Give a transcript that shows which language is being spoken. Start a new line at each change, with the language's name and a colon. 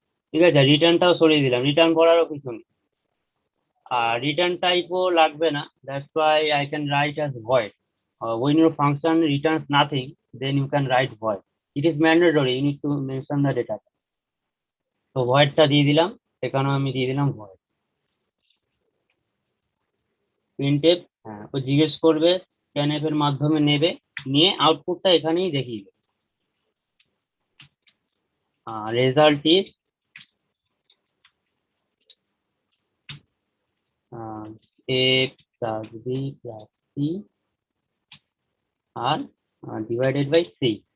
Bangla: ঠিক আছে, রিটার্নটাও সরিয়ে দিলাম, রিটার্ন করারও কিছু নেই, আর রিটার্ন টাইপও লাগবে না,
English: That's why I can write as void. when your function returns nothing, then you can write void. It is mandatory, you need to mention the data.
Bangla: তো ভয়েডটা দিয়ে দিলাম, এখানেও আমি দিয়ে দিলাম ভয়েড। প্রিন্টএফ, হ্যাঁ ও জিজ্ঞেস করবে, স্ক্যানএফ এর মাধ্যমে নেবে, নিয়ে আউটপুটটা এখানেই দেখিয়ে দেবে,
English: Result is A plus B plus C আর divided by C.